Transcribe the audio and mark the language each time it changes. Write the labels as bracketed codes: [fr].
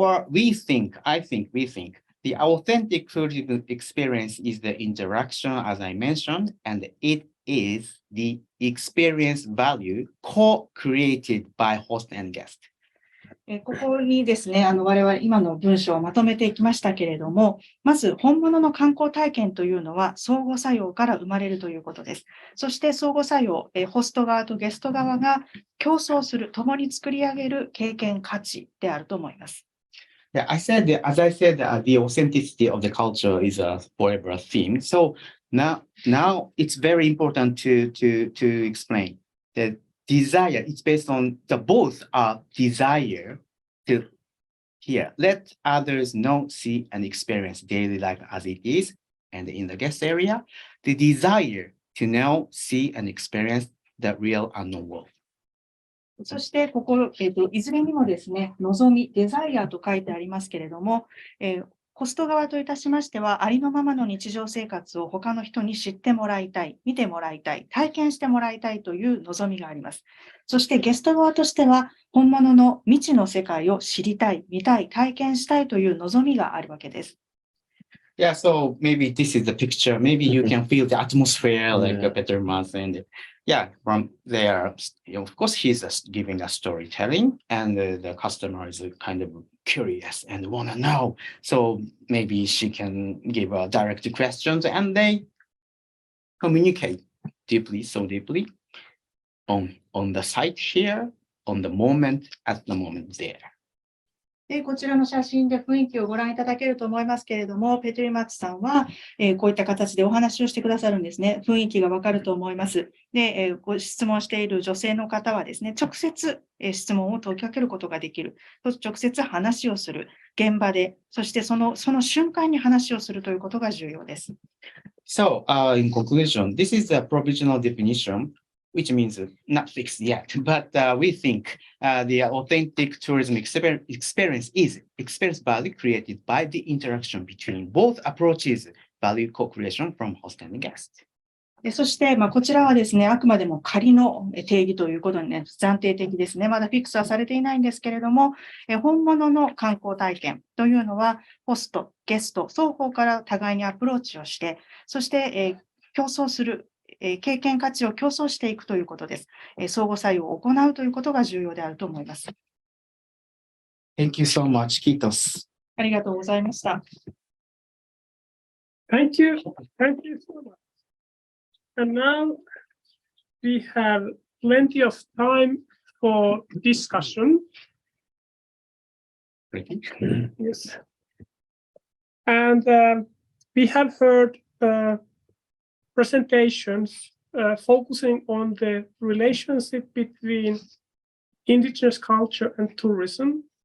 [en] We think, the authentic tourism experience is the interaction, as I mentioned, and it is the experience value co-created by host and guest. [ja] ここにですね、我々今の文章をまとめていきましたけれども、まず本物の観光体験というのは相互作用から生まれるということです。そして相互作用、ホスト側とゲスト側が競争する、共に作り上げる経験価値であると思います。 [en] Yeah, as I said, the authenticity of the culture is a forever theme. So now it's very important to explain that desire, it's based on both our desire to let others know, see, and experience daily life as it is. And in the guest area, the desire to know, see, and experience the real unknown world. [ja] そしてここ、いずれにもですね、望み、デザイアと書いてありますけれども、ホスト側といたしましては、ありのままの日常生活を他の人に知ってもらいたい、見てもらいたい、体験してもらいたいという望みがあります。そしてゲスト側としては、本物の未知の世界を知りたい、見たい、体験したいという望みがあるわけです。 [en] Yeah, so maybe this is the picture. Maybe you can feel the atmosphere like a better month. And yeah, from there, of course, he's giving a storytelling, and the customer is kind of curious and want to know. So maybe she can give direct questions, and they communicate deeply, so deeply on the site here, on the moment, at the moment there. [ja] こちらの写真で雰囲気をご覧いただけると思いますけれども、ペトリマッチさんは、こういった形でお話をしてくださるんですね。雰囲気がわかると思います。で、ご質問している女性の方はですね、直接、質問を問いかけることができる。直接話をする。現場で、そしてその瞬間に話をするということが重要です。 [en] So, in conclusion, this is a provisional definition, which means not fixed yet, but we think the authentic tourism experience is experience value created by the interaction between both approaches, value co-creation from host and guest. [ja] そして、こちらはですね、あくまでも仮の定義ということにね、暫定的ですね。まだフィックスはされていないんですけれども、本物の観光体験というのは、ホスト、ゲスト、双方から互いにアプローチをして、そして、競争する、経験価値を競争していくということです。相互作用を行うということが重要であると思います。 [en] Thank you so much, [fi] Kitos. [ja] ありがとうございました。 [en] Thank you. Thank you so much. And now we have plenty of time for discussion. Yes. And we have heard presentations focusing on the relationship between indigenous culture and tourism.